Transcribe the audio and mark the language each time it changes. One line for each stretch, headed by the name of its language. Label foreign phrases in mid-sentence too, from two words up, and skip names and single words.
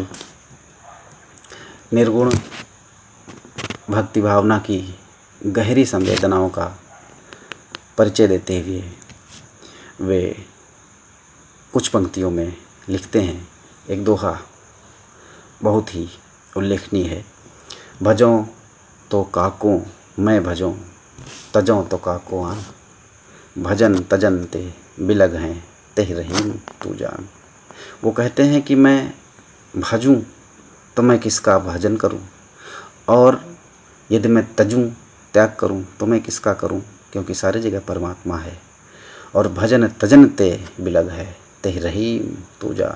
Hindi: निर्गुण भक्ति भावना की गहरी संवेदनाओं का परिचय देते हुए वे कुछ पंक्तियों में लिखते हैं। एक दोहा बहुत ही उल्लेखनीय है।
Braj: भजों तो काकों मैं भजों, तजों तो काकों आन। भजन तजन ते बिलग हैं, तेह रहीम तू जान।
Hindi: वो कहते हैं कि मैं भजूं तो मैं किसका भजन करूं, और यदि मैं तजूं, त्याग करूं, तो मैं किसका करूं, क्योंकि सारी जगह परमात्मा है।
Braj: और भजन तजन ते बिलग है, तेह रहीम तू जान।